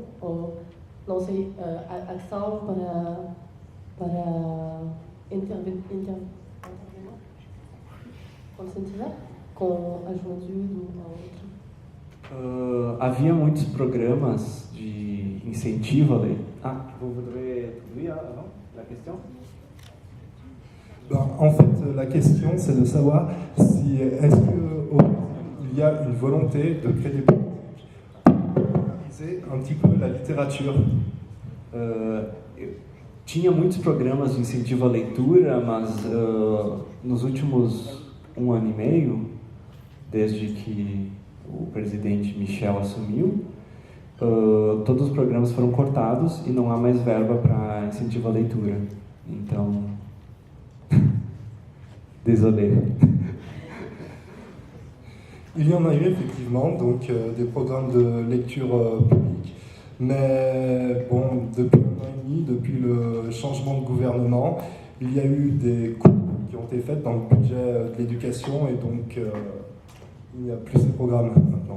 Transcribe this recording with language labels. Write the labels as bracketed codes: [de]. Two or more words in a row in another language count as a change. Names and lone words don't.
[pt] Ou, não sei, a ação para intervir, conscientizar com a juventude ou outra? Havia muitos programas de incentivo à leitura. [fr] Vous voudrez traduire la question? En fait, la question, c'est de savoir si est-ce qu'au Brésil, il y a une volonté de créer des politiques pour populariser un petit peu la littérature. [pt] Tinha muitos programas de incentivo à leitura, mas nos últimos 1 ano e meio, desde que o presidente Michel assumiu, todos os programas foram cortados e não há mais verba para incentivo à leitura. Então, [fr] désolé. Il y en a eu effectivement, donc des programmes de lecture publique, mais bon, depuis 1 an et demi, depuis le changement de gouvernement, il y a eu des coupes qui ont été faites dans le budget de l'éducation et donc il n'y a plus ces programmes maintenant.